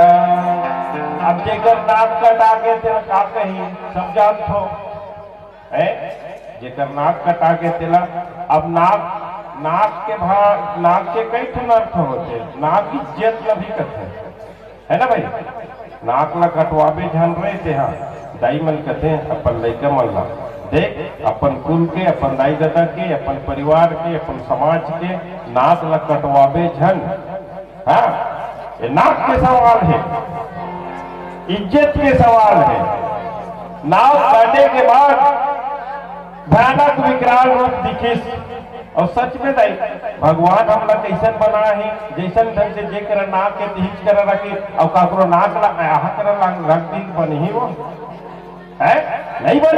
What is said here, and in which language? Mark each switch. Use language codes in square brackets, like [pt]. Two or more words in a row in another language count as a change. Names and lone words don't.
[hne] अब जेकर नाक कटा के तेरा का कही सब जान थो है, जेकर नाक कटा के तेला। अब नाक के भाग नाक के कई ठन अर्थ होते, नाक इज्जत ला भी कहते है ना भाई। नाक ला कटवाबे झन रहे थे, हाँ दाई मन कहते अपन लइका मन ला देख अपन कुल के, अपन दाई दादा के, अपन परिवार के, अपन समाज के नाक ला कटवाबे झन। हाँ ये नाक के सवाल है, इज्जत के सवाल है। नाक काटने के बाद भयानक विकराल रूप दिखिस। और सच में दाई भगवान हमला कैसन बना है, जैसन ढंग से जेकर नाक के तिहिच कर रखी और काकरो नाक ला आहा कर रख दी बनी वो है नहीं बने।